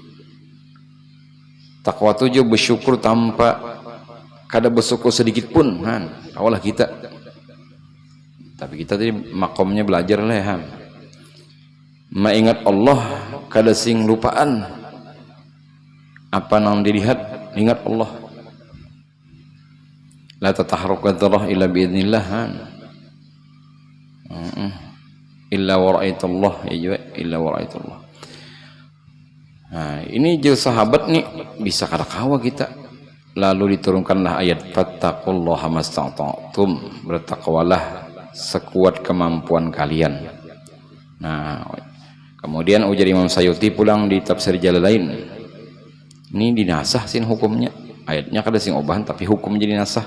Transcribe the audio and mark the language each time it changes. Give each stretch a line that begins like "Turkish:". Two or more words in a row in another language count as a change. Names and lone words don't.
Banjar: Takwa itu bersyukur tanpa kada bersyukur sedikit pun. Awalah kita. Tapi kita tadi makomnya belajar lah ya. Mengingat Allah kada sing lupaan. Apa nang dilihat ingat Allah.
Arabic: لا تتحرك ذرة إلا بإذن الله. إلا ورأيت الله يا إلا ورأيت الله.
Banjar: Nah, ini je sahabat nih bisa kada kawa kita.
Indonesian: Lalu diturunkanlah ayat
Arabic: فاتقوا الله ما استطعتم,
Indonesian: bertakwalah sekuat kemampuan kalian.
Banjar: Nah, kemudian ujar Imam Sayuti pulang di tafsir Jalalain, ini dinasah sin hukumnya, ayatnya kada sing obahan tapi hukum jadi nasah.